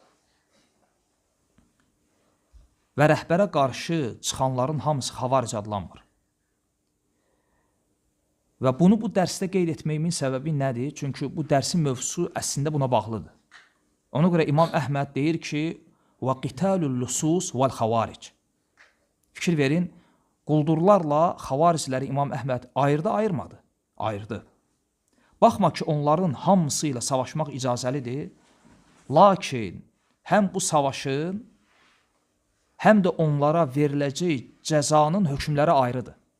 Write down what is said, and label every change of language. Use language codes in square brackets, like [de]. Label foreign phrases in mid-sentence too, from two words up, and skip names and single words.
[az] Və rəhbərə qarşı çıxanların hamısı xavaric adlanmır. Və bunu bu dərsdə qeyd etməyimin səbəbi nədir? Çünki bu dərsin mövzusu əslində buna bağlıdır. Ona görə İmam Əhməd deyir ki, [ar] وَقِتَالُ اللُّسُوسِ وَالْخَوَارِجِ. [az] Fikir verin, quldurlarla xavaricləri İmam Əhməd ayırdı, ayırmadı? Ayırdı. Baxma ki, onların hamısı ilə savaşmaq icazəlidir. Lakin həm bu savaşın, həm də onlara veriləcək cəzanın hökmləri ayrıdır.